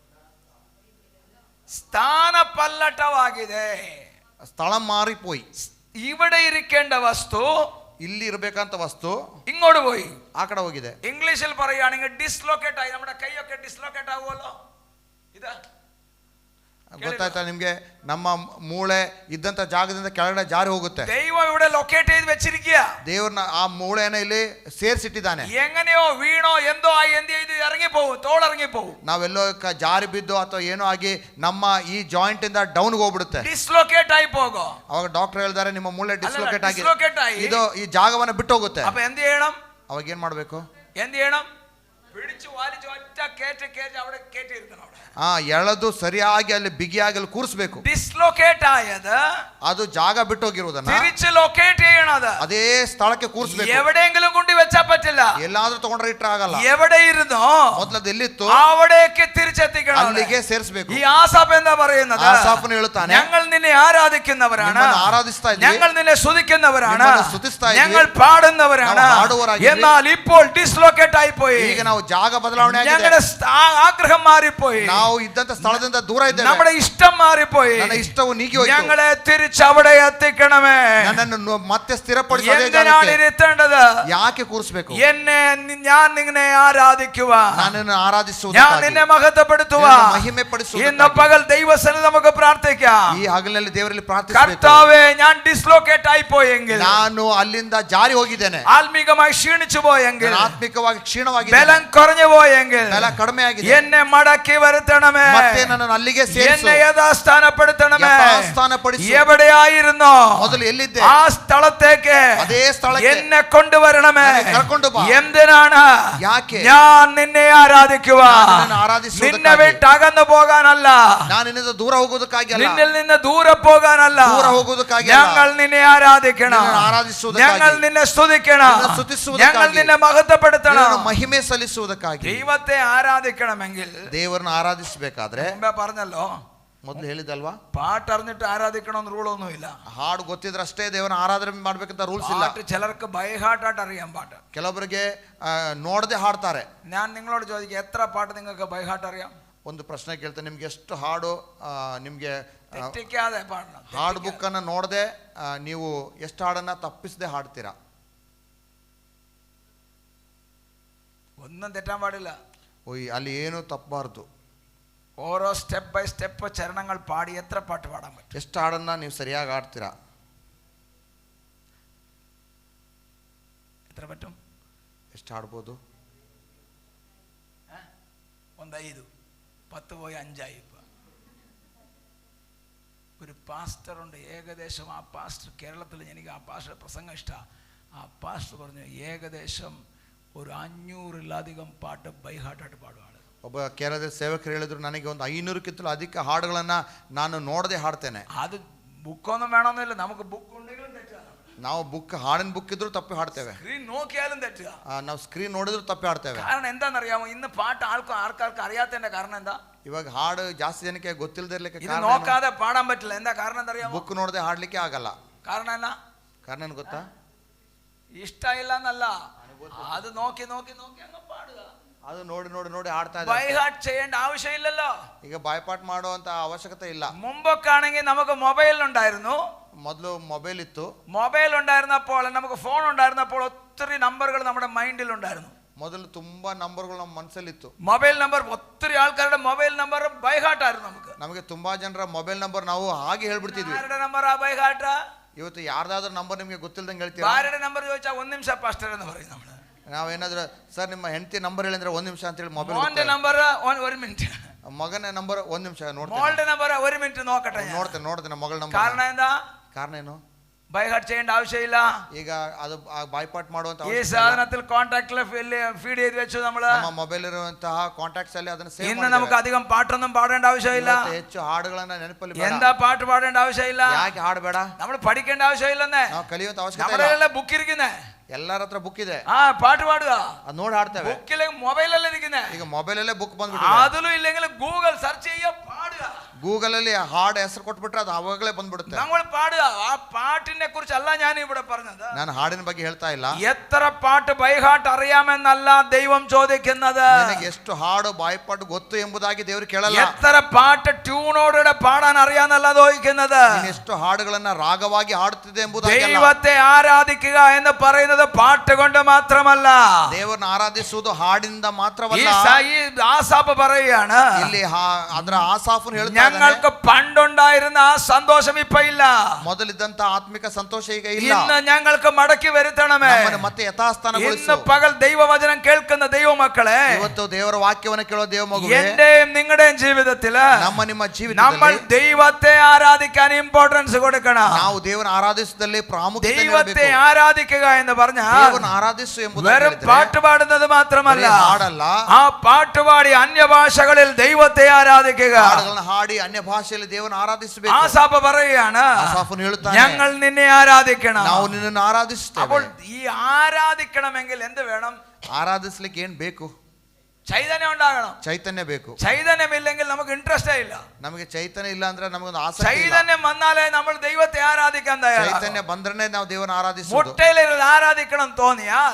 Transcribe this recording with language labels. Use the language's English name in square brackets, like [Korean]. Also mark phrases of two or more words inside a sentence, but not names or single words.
[Kannada] ಸ್ಥಾನ ಪಲ್ಲಟವಾಗಿದೆ, [Malayalam] സ്ഥല മാറിപ്പോയി. ഇവിടെ ഇരിക്കേണ്ട വസ്തു [Kannada] ಇಲ್ಲಿ ಇರಬೇಕಂತ ವಸ್ತು [Malayalam] ഇങ്ങോട്ട് പോയി, [Kannada] ಆ ಕಡೆ ಹೋಗಿದೆ. [Malayalam] ഇംഗ്ലീഷിൽ പറയുകയാണെങ്കിൽ ഡിസ്ലൊക്കേറ്റ് ആയി. നമ്മുടെ കൈയൊക്കെ ഡിസ്ലൊക്കേറ്റ് ആവുമല്ലോ. ഇതാ [Kannada] ಗೊತ್ತಾಯ್ತಾ ನಿಮ್ಗೆ? ನಮ್ಮ ಮೂಳೆ ಇದ್ದಂತ ಜಾಗದಿಂದ ಕೆಳಗಡೆ ಜಾರಿ ಹೋಗುತ್ತೆ. [Malayalam] ദൈവം ഇവിടെ ലൊക്കേറ്റ് ചെയ്ത് വെച്ചിരിക്കുക. [Kannada] ದೇವ್ರನ್ನ ಆ ಮೂಳೆಯನ್ನ ಇಲ್ಲಿ ಸೇರಿಸಿಟ್ಟಿದ್ದಾನೆ. [Malayalam] എങ്ങനെയോ വീണോ എന്തോ ആയി എന്ത് ചെയ്ത് ഇറങ്ങി പോകും, തോളിറങ്ങി പോകും. [Kannada] ನಾವೆಲ್ಲೋ ಜಾರಿ ಬಿದ್ದು ಅಥವಾ ಏನೋ ಆಗಿ ನಮ್ಮ ಈ ಜಾಯಿಂಟ್ ಇಂದ ಡೌನ್ ಹೋಗ್ಬಿಡುತ್ತೆ, ಡಿಸ್ಲೊಕೇಟ್ ಆಗಿ ಹೋಗೋ. ಅವಾಗ ಡಾಕ್ಟರ್ ಹೇಳ್ತಾರೆ ನಿಮ್ಮ ಮೂಳೆ ಡಿಸ್ಲೊಕೇಟ್ ಆಗಿ ಇದು ಈ ಜಾಗವನ್ನ ಬಿಟ್ಟು ಹೋಗುತ್ತೆ. [Malayalam] അപ്പൊ എന്ത് ചെയ്യണം? [Kannada] ಅವಾಗ ಏನ್ ಮಾಡ್ಬೇಕು? [Malayalam] എന്ത് ചെയ്യണം? പിടിച്ചു വലിച്ചു ഒറ്റ കേറ്റ് കേറ്റ് അവിടെ കേറ്റിയിരുത്തണം. [Kannada] ಎಳೆದು ಸರಿಯಾಗಿ ಅಲ್ಲಿ ಬಿಗಿಯಾಗಿ ಅಲ್ಲಿ ಕೂರಿಸಬೇಕು. ಡಿಸ್ಲೊಕೇಟ್ ಆಯದ ಅದು ಜಾಗ ಬಿಟ್ಟು ಹೋಗಿರುವುದನ್ನ [Malayalam] തിരിച്ച് ലൊക്കേറ്റ് ചെയ്യണത് [Kannada] ಅದೇ ಸ್ಥಳಕ್ಕೆ ಕೂರಿಸಬೇಕು. [Malayalam] എവിടെയെങ്കിലും കൊണ്ട് വെച്ചാ പറ്റില്ല. [Kannada] ಎಲ್ಲಾದ್ರೂ ತಗೊಂಡ್ರೆ ಇಟ್ರೆ ಆಗಲ್ಲ. [Malayalam] എവിടെ ഇരുന്നോ [Kannada] ಮೊದಲದು ಎಲ್ಲಿತ್ತು [Malayalam] അവിടേക്ക് തിരിച്ചെത്തിക്കണം. [Kannada] ಅಲ್ಲಿಗೆ ಸೇರಿಸಬೇಕು. [Malayalam] ഈ ആസാഫ് എന്താ പറയുന്നത്? [Kannada] ಆಸಾಫನು ಹೇಳುತ್ತಾನೆ, [Malayalam] ഞങ്ങൾ നിന്നെ ആരാധിക്കുന്നവരാണ്, [Kannada] ನಿಮ್ಮನ್ನು ಆರಾಧಿಸ್ತಾ ಇದ್ದೀವಿ, [Malayalam] ഞങ്ങൾ നിന്നെ സ്തുതിക്കുന്നവരാണ്, [Kannada] ನಿಮ್ಮನ್ನು ಸ್ತುತಿಸ್ತಾ ಇದ್ದೀವಿ, [Malayalam] ഞങ്ങൾ പാടുന്നവരാണ്. [Kannada] ನಾವು ಹಾಡುವವರಾಗಿದ್ದೀವಿ. [Malayalam] എന്നാൽ ഇപ്പോൾ ഡിസ്ലൊക്കേറ്റ് ആയിപ്പോയി. [Kannada] ಈಗ ನಾವು ಜಾಗ ಬದಲಾವಣೆ ಆಗಿದೆ. [Malayalam] ഞങ്ങളുടെ ആഗ്രഹം മാറിപ്പോയി. [Kannada] ನಾವು ಇದ್ದಂತ ಸ್ಥಳದಿಂದ ದೂರ ಇದ್ದೇವೆ. [Malayalam] നമ്മുടെ ഇഷ്ടം മാറിപ്പോയി. [Kannada] ನನ್ನ ಇಷ್ಟವು ನೀಗಿ ಹೋಯಿತು. [Malayalam] ഞങ്ങളെ തിരിച്ച് അവിടെ എത്തിക്കണമേ. [Kannada] ನನ್ನನ್ನು ಮತ್ತೆ ಸ್ಥಿರಪಡಿಸಿ [Malayalam] എന്തിനാണ് ഇരുത്തേണ്ടത്? [Kannada] ಯಾಕೆ ಕೂರಿಸಬೇಕು? [Malayalam] ഞാൻ നിന്നെ ആരാധിക്കുക, [Kannada] ನನ್ನನ್ನು ಆರಾಧಿಸುವುದು, [Malayalam] ഞാൻ നിന്നെ മഹത്വപ്പെടുത്തുക. [Kannada] ಮಹಿಮೆ ಪಡಿಸುವುದು. [Malayalam] ഇന്ന് പകൽ ദൈവസന്നിധിയിൽ നമുക്ക് പ്രാർത്ഥിക്കാം. [Kannada] ಈ ಹಗಲಿನಲ್ಲಿ ದೇವರಲ್ಲಿ ಪ್ರಾರ್ಥಿಸಬೇಕು. [Malayalam] കർത്താവേ, ഞാൻ ഡിസ്ലൊക്കേറ്റ് ആയി പോയെങ്കിൽ, [Kannada] ನಾನು ಅಲ್ಲಿಂದ ಜಾರಿ ಹೋಗಿದ್ದೇನೆ, [Malayalam] ആത്മീകമായി ക്ഷീണിച്ചു പോയെങ്കിൽ, [Kannada] ಆತ್ಮಿಕವಾಗಿ ಕ್ಷೀಣವಾಗಿದೆ, [Malayalam] ബലം കുറഞ്ഞു പോയെങ്കിൽ, [Kannada] ಬಲ ಕಡಿಮೆ ಆಗಿದೆ, [Malayalam] എന്നെ മടക്കി വരുത്തണമേ. [Kannada] ಮತ್ತೆ ನನ್ನನ್ನು ಅಲ್ಲಿಗೆ ಸೇರಿಸು, [Malayalam] എന്നെ യഥാസ്ഥാനപ്പെടുത്തണമേ. [Kannada] ಯಥಾಸ್ಥಾನಪಡಿಸು. [Malayalam] എവിടെയായിരുന്നോ [Kannada] ಮೊದಲು ಎಲ್ಲಿದ್ದೆ [Malayalam] ആ സ്ഥലത്തേക്ക് [Kannada] ಅದೇ ಸ್ಥಳಕ್ಕೆ [Malayalam] എന്നെ കൊണ്ടുവരണമേ. [Kannada] ಕರ್ಕೊಂಡು ಬಾ. [Malayalam] എന്തിനാണ്? [Kannada] ಯಾಕೆ? [Malayalam] ഞാൻ നിന്നെ ആരാധിക്കുക, [Kannada] ನನ್ನನ್ನು ಆರಾಧಿಸುವುದಕ್ಕಾಗಿ. [Malayalam] നിന്നെ വിട്ട് അകന്നു പോകാനല്ല, [Kannada] ನಾನು ನಿನ್ನಿಂದ ದೂರ ಹೋಗುವುದಕ್ಕಾಗಿ ಅಲ್ಲ, [Malayalam] നിന്നിൽ നിന്ന് ദൂരെ പോകാനല്ല, [Kannada] ದೂರ ಹೋಗುವುದಕ್ಕಾಗಿ ಅಲ್ಲ. [Malayalam] ഞങ്ങൾ നിന്നെ ആരാധിക്കണം, [Kannada] ನಿನ್ನನ್ನು ಆರಾಧಿಸುವುದಕ್ಕಾಗಿ, [Malayalam] ഞങ്ങൾ നിന്നെ സ്തുതിക്കണം, [Kannada] ನಿನ್ನನ್ನು ಸ್ತುತಿಸುವುದಕ್ಕಾಗಿ, [Malayalam] ഞങ്ങൾ നിന്നെ മഹത്വപ്പെടുത്തണം. [Kannada] ನಿನ್ನನ್ನು ಮಹಿಮೆ ಸಲ್ಲಿಸುವುದಕ್ಕಾಗಿ. [Malayalam] ദൈവത്തെ ആരാധിക്കണമെങ്കിൽ [Kannada] ದೇವರನ್ನು ಆರಾಧಿಸಬೇಕಾದ್ರೆ [Malayalam] മുമ്പേ പറഞ്ഞല്ലോ, [Kannada] ಮೊದಲು ಹೇಳಿದಲ್ವಾ, [Malayalam] പാട്ടറിഞ്ഞിട്ട് ആരാധിക്കണമെന്ന് റൂളൊന്നുമില്ല. [Kannada] ಹಾಡು ಗೊತ್ತಿದ್ರೆ ಅಷ್ಟೇ ದೇವರನ್ನ ಆರಾಧನೆ ಮಾಡ್ಬೇಕಂತ ರೂಲ್ಸ್ ಇಲ್ಲ. [Malayalam] പാട്ട് ചിലർക്ക് ബൈഹാർട്ടായിട്ട് അറിയാം പാട്ട്. [Kannada] ಕೆಲವರಿಗೆ ನೋಡದೆ ಹಾಡ್ತಾರೆ. [Malayalam] ഞാൻ നിങ്ങളോട് ചോദിക്കുക, എത്ര പാട്ട് നിങ്ങൾക്ക് [English] by heart [Malayalam] അറിയാം? [Kannada] ಒಂದು ಪ್ರಶ್ನೆ ಕೇಳ್ತೇನೆ, ನಿಮ್ಗೆ ಎಷ್ಟು ಹಾಡು ನಿಮ್ಗೆ [Malayalam] തെറ്റിക്കാതെ പാടണം. [Kannada] ಹಾಡು ಬುಕ್ ಅನ್ನ ನೋಡದೆ ನೀವು ಎಷ್ಟು ಹಾಡನ್ನ ತಪ್ಪಿಸದೆ ಹಾಡ್ತೀರಾ? [Malayalam] ഒന്നും തെറ്റാൻ പാടില്ല. [Kannada] ಅಲ್ಲಿ ಏನು ತಪ್ಪಬಾರ್ದು. [Malayalam] ഓരോ [English] step by step [Malayalam] ചരണങ്ങൾ പാടി എത്ര പാട്ട് പാടാൻ പറ്റും? [Kannada] ಎಷ್ಟು ಹಾಡನ್ನ ನೀವು ಸರಿಯಾಗಿ ಹಾಡ್ತೀರಾ? [Malayalam] എത്ര പറ്റും? [Kannada] ಎಷ್ಟು ಹಾಡ್ಬೋದು? [Malayalam] 1 5 10 പോയി 5 ആയി. ഒരു പാസ്റ്റർ ഉണ്ട്, ഏകദേശം ആ പാസ്റ്റർ കേരളത്തിൽ, എനിക്ക് ആ പാസ്റ്റർ പ്രസംഗം ഇഷ്ടമാണ്. ആ പാസ്റ്റർ പറഞ്ഞു, ഏകദേശം ഒരു 500-ലധികം പാട്ട് ബൈഹാർട്ടായിട്ട് പാടുവാണ്. [Kannada] ಒಬ್ಬ ಕೇರಳದ ಸೇವಕರು ಹೇಳಿದ್ರು, ನನಗೆ ಒಂದು 500ಕ್ಕಿಂತಲೂ ಅಧಿಕ ಹಾಡುಗಳನ್ನ ನಾನು ನೋಡದೆ ಹಾಡ್ತೇನೆ. [Malayalam] അത് ബുക്കൊന്നും വേണമെന്നില്ല, നമുക്ക് ബുക്ക് ഉണ്ടെങ്കിലും തെറ്റുക. [Kannada] ನಾವು ಬುಕ್, ಹಾಡಿನ ಬುಕ್ ಇದ್ರೂ ತಪ್ಪಿ ಹಾಡ್ತೇವೆ, [Malayalam] സ്ക്രീൻ നോക്കിയാലും തെറ്റുക. [Kannada] ನಾವು ಸ್ಕ್ರೀನ್ ನೋಡಿದ್ರು ತಪ್ಪಿ ಹಾಡ್ತೇವೆ. [Malayalam] കാരണം എന്താണെന്നറിയാമോ? ഇന്ന് പാട്ട് ആൾക്കാർക്ക് അറിയാത്തതിന്റെ കാരണം എന്താ? [Kannada] ಇವಾಗ ಹಾಡು ಜಾಸ್ತಿ ಜನಕ್ಕೆ ಗೊತ್ತಿಲ್ಲದೆ ಇರ್ಲಿಕ್ಕೆ [Malayalam] ഇത് നോക്കാതെ പാടാൻ പറ്റില്ല. എന്താ കാരണം? എന്തറിയാമോ? [Kannada] ಬುಕ್ ನೋಡದೆ ಹಾಡ್ಲಿಕ್ಕೆ ಆಗಲ್ಲ. [Malayalam] കാരണം എന്നാ? [Kannada] ಕಾರಣ ಏನು ಗೊತ್ತಾ? [Malayalam] ഇഷ്ട ಇಲ್ಲ എന്നല്ല, അത് നോക്കി നോക്കി നോക്കി അങ്ങ് പാടുക. [Kannada] ಅದು ನೋಡಿ ನೋಡಿ ನೋಡಿ ಹಾಡ್ತಾ [English] by heart [Malayalam] ചെയ്യേണ്ട ആവശ്യമില്ലല്ലോ. [Kannada] ಈಗ ಬಾಯ್ಪಾಟ್ ಮಾಡುವಂತ ಅವಶ್ಯಕತೆ ಇಲ್ಲ. [Malayalam] മുമ്പൊക്കെയാണെങ്കിൽ നമുക്ക് മൊബൈൽ ഉണ്ടായിരുന്നു. [Kannada] ಮೊದಲು ಮೊಬೈಲ್ ಇತ್ತು. [Malayalam] മൊബൈൽ ഉണ്ടായിരുന്നപ്പോൾ, നമുക്ക് ഫോൺ ഉണ്ടായിരുന്നപ്പോൾ ഒത്തിരി നമ്പറുകൾ നമ്മുടെ മൈൻഡിൽ ഉണ്ടായിരുന്നു. [Kannada] ಮೊದಲು ತುಂಬಾ ನಂಬರ್ಗಳು ನಮ್ಮ ಮನಸ್ಸಲ್ಲಿತ್ತು. [Malayalam] മൊബൈൽ നമ്പർ, ഒത്തിരി ആൾക്കാരുടെ മൊബൈൽ നമ്പർ [English] by heart [Malayalam] ആയിരുന്നു. [Kannada] ನಮಗೆ ತುಂಬಾ ಜನರ ಮೊಬೈಲ್ ನಂಬರ್ ನಾವು ಹಾಗೆ ಹೇಳ್ಬಿಡ್ತಿದ್ವಿ. [Malayalam] ആരുടെ നമ്പർ ആ [English] by heart? [Kannada] ಇವತ್ತು ಯಾರ್ದಾದ್ರೂ ನಂಬರ್ ನಿಮಗೆ ಗೊತ್ತಿಲ್ಲದಂಗೆ ಹೇಳ್ತೀರಾ? [Malayalam] ഭാര്യയുടെ നമ്പർ ചോദിച്ചാൽ 1 നിമിഷം പാസ്റ്റർ എന്ന് പറയും. നമ്മൾ [Kannada] ನಾವೇನಾದ್ರೂ ಸರ್ ನಿಮ್ಮ ಹೆಂಡತಿ ನಂಬರ್ ಹೇಳಿದ್ರೆ 1 ನಿಮಿಷ ಅಂತ ಹೇಳಿ ಮೊಬೈಲ್. [Malayalam] മോന്റെ നമ്പർ 1 മിനിറ്റ്, [Kannada] ಮಗನ ನಂಬರ್ 1 ನಿಮಿಷ ನೋಡ್ತೀನಿ. [Malayalam] മോളുടെ നമ്പർ 1 മിനിറ്റ് നോക്കട്ടെ, [Kannada] ನೋಡ್ತೇನೆ ಮಗಳ ನಂಬರ್. [Malayalam] കാരണം എന്താ? [Kannada] ಕಾರಣ ಏನು? [English] by heart [Malayalam] ചെയ്യേണ്ട ആവശ്യമില്ല. [Kannada] ಈಗ ಅದು ಬಾಯ್ಪಾಟ್ ಮಾಡುವಂತ [Malayalam] ഈ സാധനത്തിൽ കോൺടാക്റ്റിൽ ഫീഡ് ചെയ്ത് വെച്ചു. നമ്മൾ [Kannada] ನಮ್ಮ ಮೊಬೈಲ್ ಇರುವಂತಹ ಕಾಂಟ್ಯಾಕ್ಟ್ಸ್ ಅಲ್ಲಿ ಅದನ್ನ ಸೇವ್ [Malayalam] ഇന്ന് നമുക്ക് അധികം പാട്ടൊന്നും പാടേണ്ട ആവശ്യമില്ല. [Kannada] ಹೆಚ್ಚು ಹಾಡುಗಳನ್ನ ನೆನಪಲ್ಲಿ ಬೇಡ. [Malayalam] എന്താ പാട്ട് പാടേണ്ട ആവശ്യമില്ല? [Kannada] ಯಾಕೆ ಹಾಡಬೇಡ? [Malayalam] നമ്മൾ പഠിക്കേണ്ട ആവശ്യമില്ലെന്നേ. [Kannada] ನಾವು ಕಲಿಯುವಂತ ಅವಶ್ಯಕತೆ [Malayalam] നമ്മുടെ [Kannada] ಇಲ್ಲ. [Malayalam] ബുക്ക് ഇരിക്കുന്നേ, [Kannada] ಎಲ್ಲರ ಹತ್ರ ಬುಕ್ ಇದೆ. [Malayalam] പാട്ട് പാടുക, [Kannada] ಅದು ನೋಡಿ ಹಾಡ್ತೇವೆ. [Malayalam] ബുക്കിലെ മൊബൈലല്ലേ ഇരിക്കുന്നേ. [Kannada] ಈಗ ಮೊಬೈಲ್ ಅಲ್ಲೇ ಬುಕ್ ಬಂದ್ಬಿಟ್ಟಿದೆ. [Malayalam] അതിലും ഇല്ലെങ്കിൽ ഗൂഗിൾ സെർച്ച് ചെയ്യുക, പാടുക. [Kannada] ಗೂಗಲ್ ಅಲ್ಲಿ ಹಾಡು ಹೆಸರು ಕೊಟ್ಬಿಟ್ರೆ ಅದು ಅವಾಗಲೇ ಬಂದ್ಬಿಡುತ್ತೆ. [Malayalam] നമ്മൾ പാടുക. ആ പാട്ടിനെ കുറിച്ചല്ല ഞാൻ ഇവിടെ പറഞ്ഞത്. [Kannada] ನಾನು ಹಾಡಿನ ಬಗ್ಗೆ ಹೇಳ್ತಾ ಇಲ್ಲ. [Malayalam] എത്ര പാട്ട് [English] by heart [Malayalam] അറിയാമെന്നല്ല ദൈവം ചോദിക്കുന്നത്. [Kannada] ನಿನಗೆ ಎಷ್ಟು ಹಾಡು ಬಾಯ್ಪಾಟ್ ಗೊತ್ತು ಎಂಬುದಾಗಿ ದೇವರು ಕೇಳಲ್ಲ. [Malayalam] എത്ര പാട്ട് ട്യൂണോടെ പാടാൻ അറിയാന്നല്ല ചോദിക്കുന്നത്. [Kannada] ನೀನು ಎಷ್ಟು ಹಾಡುಗಳನ್ನ ರಾಗವಾಗಿ ಹಾಡುತ್ತಿದೆ ಎಂಬುದಾಗಿ ಅಲ್ಲ. [Malayalam] ദൈവത്തെ ആരാധിക്കുക എന്ന് പറയുന്നത് പാട്ട് കൊണ്ട് മാത്രമല്ല. [Kannada] ದೇವರನ್ನ ಆರಾಧಿಸುವುದು ಹಾಡಿನಿಂದ ಮಾತ್ರವಲ್ಲ. [Malayalam] ഈ ആസാഫ് പറയുകയാണ്, [Kannada] ಇಲ್ಲಿ ಅದರ ಆಸಾಫನು ಹೇಳ್ತಾನೆ, [Malayalam] ഞങ്ങൾക്ക് പണ്ടുണ്ടായിരുന്ന ആ സന്തോഷം ഇപ്പൊ ഇല്ല. [Kannada] ಮೊದಲಿದ್ದಂತ ಆತ್ಮಿಕ ಸಂತೋಷ ಈಗ ಇಲ್ಲ. [Malayalam] ഇന്ന് ഞങ്ങൾക്ക് മടക്കി വരുത്തണമേ. [Kannada] ನಮ್ಮನ್ನು ಮತ್ತೆ ಯಥಾಸ್ಥಾನಗೊಳಿಸು. [Malayalam] ഇന്ന് പകൽ ദൈവവചനം കേൾക്കുന്ന ദൈവമക്കളെ, [Kannada] ಇವತ್ತು ದೇವರ ವಾಕ್ಯವನ್ನು ಕೇಳೋ ದೇವ ಮಗುವೇ, [Malayalam] എന്റെയും നിങ്ങളുടെയും ജീവിതത്തില് [Kannada] ನಿಮ್ಮ ಜೀವಿತದಲ್ಲಿ [Malayalam] നമ്മൾ ദൈവത്തെ ആരാധിക്കാൻ ഇമ്പോർട്ടൻസ് കൊടുക്കണം. [Kannada] ನಾವು ದೇವರನ್ನು ಆರಾಧಿಸುವುದರಲ್ಲಿ ಪ್ರಾಮುಖ್ಯತೆ [Malayalam] ദൈവത്തെ [Kannada] ನೀಡಬೇಕು. [Malayalam] ആരാധിക്കുക എന്ന് പറഞ്ഞാൽ [Kannada] ದೇವರನ್ನು ಆರಾಧಿಸು ಎಂಬುದು [Malayalam] വെറും പാട്ട് പാടുന്നത് മാത്രമല്ല, [Kannada] ಹಾಡಲ್ಲ. [Malayalam] ആ പാട്ടുപാടി അന്യഭാഷകളിൽ ദൈവത്തെ ആരാധിക്കുക. [Kannada] ಹಾಡುಗಳನ್ನು ಹಾಡಿ ಅನ್ಯ ಭಾಷೆಯಲ್ಲಿ ದೇವರನ್ನು ಆರಾಧಿಸಬೇಕು. [Malayalam] ആസാഫ് പറയുകയാണ്, [Kannada] ಆಸಾಫನು ಹೇಳುತ್ತಾನೆ, [Malayalam] ഞങ്ങൾ നിന്നെ ആരാധിക്കണം. [Kannada] ನಾವು ನಿನ್ನನ್ನು ಆರಾಧಿಸುತ್ತೇವೆ. [Malayalam] അപ്പോൾ ഈ ആരാധിക്കണമെങ്കിൽ എന്ത് വേണം? [Kannada] ಆರಾಧಿಸಲಿಕ್ಕೆ ಏನು ಬೇಕು? [Malayalam] ചൈതന്യം ഉണ്ടാകണം. [Kannada] ಚೈತನ್ಯ ಬೇಕು. [Malayalam] ചൈതന്യമില്ലെങ്കിൽ നമുക്ക് ഇൻട്രസ്റ്റേ ഇല്ല. [Kannada] ನಮಗೆ ಚೈತನ್ಯ ಇಲ್ಲ ಅಂದ್ರೆ ನಮಗೊಂದು ಆಸಕ್ತಿ ಇಲ್ಲ. [Malayalam] ചൈതന്യം വന്നാലേ നമ്മൾ ദൈവത്തെ ആരാധിക്കാൻ തയ്യാറാകും. [Kannada] ಚೈತನ್ಯ ಬಂದ್ರೆ ನಾವು ದೇವರನ್ನು ಆರಾಧಿಸುವುದು. [Malayalam] മുട്ടയിലിരുന്ന് ആരാധിക്കണം തോന്നിയാൽ,